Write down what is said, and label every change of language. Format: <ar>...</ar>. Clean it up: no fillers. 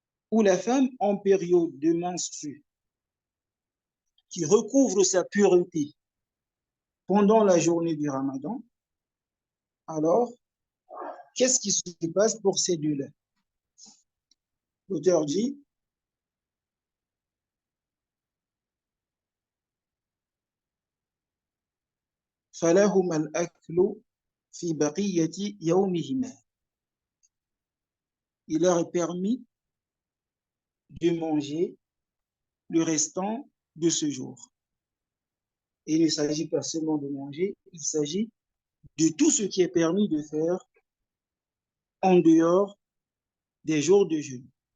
<fr>ou la femme en période de menstru qui recouvre sa pureté pendant la journée du Ramadan, alors qu'est-ce qui se passe pour ces deux-là? L'auteur dit</fr> <ar>فَلَهُمَا الْأَكْلُ فِي بَقِيَّةِ يَوْمِهِمَا.</ar> <fr>Il leur est permis de manger le restant de ce jour. Et il ne s'agit pas seulement de manger, il s'agit de tout ce qui est permis de faire en dehors des jours de jeûne.</fr>